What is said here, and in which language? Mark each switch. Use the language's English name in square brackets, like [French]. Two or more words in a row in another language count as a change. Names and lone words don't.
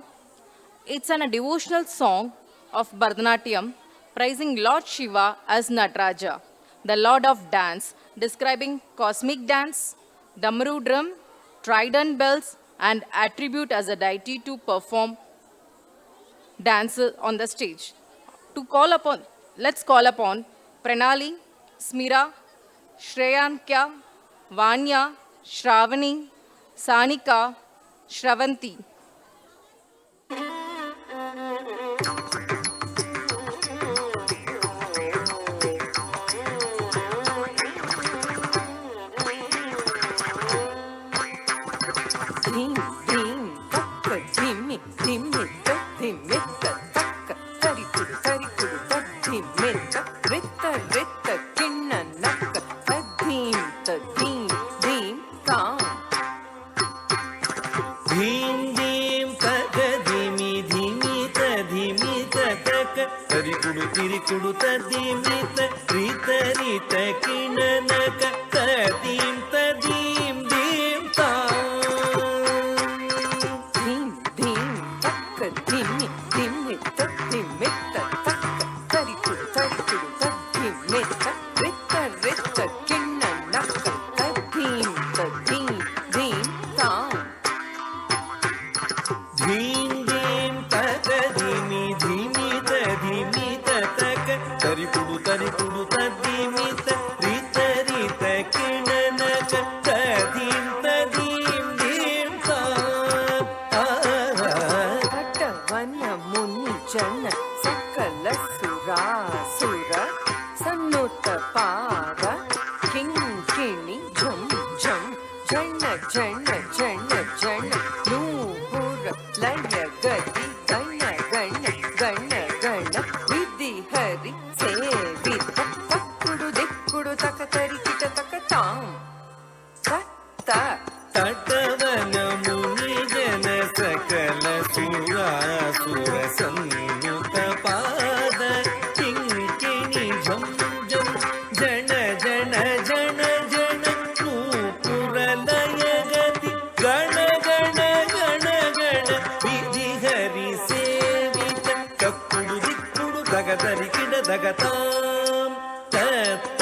[English] It's a devotional song of Bharatanatyam praising Lord Shiva as Nataraja, the Lord of Dance, describing cosmic dance, Damaru drum, trident bells, and attribute as a deity to perform dance on the stage. To call upon, let's call upon Pranali, Smira, Shreyankya, Vanya, Shravani, Sanika, Shravanti. Dim, dim, takka, dimmi, dimmi, ta, dimmi, ta, takka, tarikudu, tarikudu, ta, dimmi, ta, ritta, ritta, kinna, nakka, ta, dim, dim, tam. ಧೀಂ ಧೀಂ ತಗ ಧಿಮಿ ಧಿಮಿ ತ ಧಿಮಿ ತ ತಕ ತರಿಕುಡು ತಿರಿಕುಡು ತ ಧಿಮಿ ತ ರೀತ ರೀತ ಕಿಣನಕ ತ ಧೀಂ ತಾ Dim, dim, takka, dimmi, dimmi, ta, dimmi, ta, takka, tarikudu, tarikudu, ta, dimmi, ta, ritta, ritta, kinna, nakka, ta, dim, dim, tam. ಧೀಂ ಧೀಂ ತಗ ಧಿಮಿ ಧಿಮಿ ತ ಧಿಮಿ ತ ತಕ ತರಿಕುಡು ತರಿಕುಡು ತ ಧಿಮಿ ತ ರೀತ ರೀತ ಕಿಣನಕ ತ ಧೀಂ ತಾ [Sanskrit] ಪಟವನ ಮುನಿ ಜನ ಸಕಲ ಸುರಾಸುರ ಸನ್ನುತ ಪಾರ ಕಿಂಕಿಣಿ ಝಂ ಝಂ ಜನ ಜನ ಜನ ಜನ ನೂಪುರ ಲಯ ಗತಿ ಗಣ ಗಣ ಗಣ ಗಣ ವಿಧಿ ಹರಿ ಸೇವಿತ ತಕ್ಕುಡು ದಿಕ್ಕುಡು ತಕ ತರಿ ಕಿಟ ತಕ ತಾಂ ತತ್ತ ತಟವನ ಮುನಿ ಜನ ಸಕಲ ಸುರಾಸುರ ಸಂಯುತ ಪಾದ ಕಿಂಕಿಣಿ ಝಂ ಝಂ ಜನ ಜನ ಜನ ಜನ ನೂಪುರ ಲಯ ಗತಿ ಗಣ ಗಣ ಗಣ ಗಣ ವಿಧಿ ಹರಿ ಸೇವಿತ ಕಕ್ಕುಡು ದಿಕ್ಕುಡು ದಗದರಿ ಕಿಡ ದಗತಾಂ ತತ್ತ